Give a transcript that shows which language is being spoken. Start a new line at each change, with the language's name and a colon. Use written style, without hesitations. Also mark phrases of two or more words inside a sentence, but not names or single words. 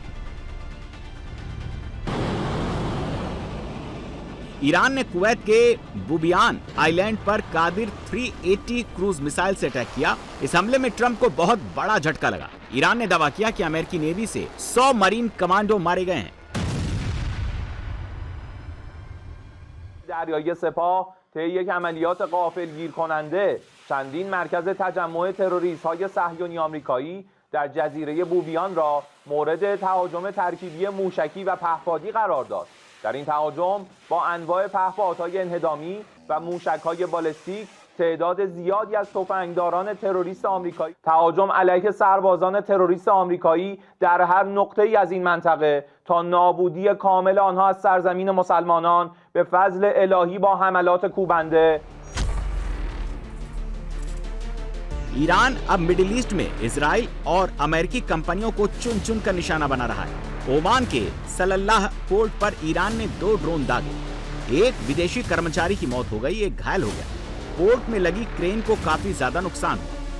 Hindi: ईरान ने कुवैत के बुबियान आइलैंड पर कादिर 380
English: cruise missile
Hindi: से अटैक किया। इस हमले में ट्रंप को बहुत बड़ा झटका लगा। ईरान ने दावा किया कि अमेरिकी नेवी से 100
English: marine commando
Hindi: मारे गए हैं।
Persian: دریایی سپاه طی یک عملیات غافلگیر کننده چندین مرکز تجمع تروریست‌های صهیونی آمریکایی در جزیره بوبیان را مورد تهاجم ترکیبی موشکی و پهپادی قرار داد. در این تهاجم با انواع پهپادهای انهدامی و موشک‌های بالستیک تعداد زیادی از تفنگداران تروریست آمریکایی تهاجم علیه سربازان تروریست آمریکایی در هر نقطه‌ای از این منطقه تا نابودی کامل آنها از سرزمین مسلمانان به فضل الهی با حملات کوبنده.
Hindi: ईरान अब मिडिल ईस्ट में इजराइल और अमेरिकी कंपनियों को चुन चुन कर निशाना बना रहा है। ओमान के सलल्लाह पोर्ट पर ईरान ने 2 ड्रोन दागे। एक विदेशी कर्मचारी की मौत हो गई, एक घायल हो गया। पोर्ट में लगी क्रेन को काफी ज्यादा नुकसान हुआ।